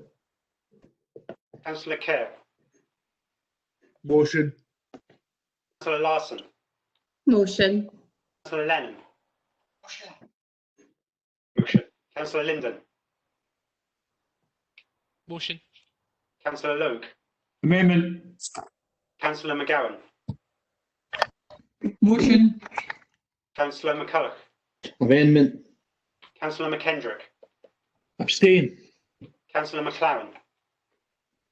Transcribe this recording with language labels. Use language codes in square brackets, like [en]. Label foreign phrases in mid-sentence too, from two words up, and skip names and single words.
[en] Councillor Kerr. Motion. Councillor Larson. Motion. Councillor Lennon. Motion. Councillor Linden. Motion. Councillor Logue. Amendment. Councillor McGowan. Motion. Councillor McCulloch. Amendment. Councillor McKendrick. Abstain. Councillor McLaren.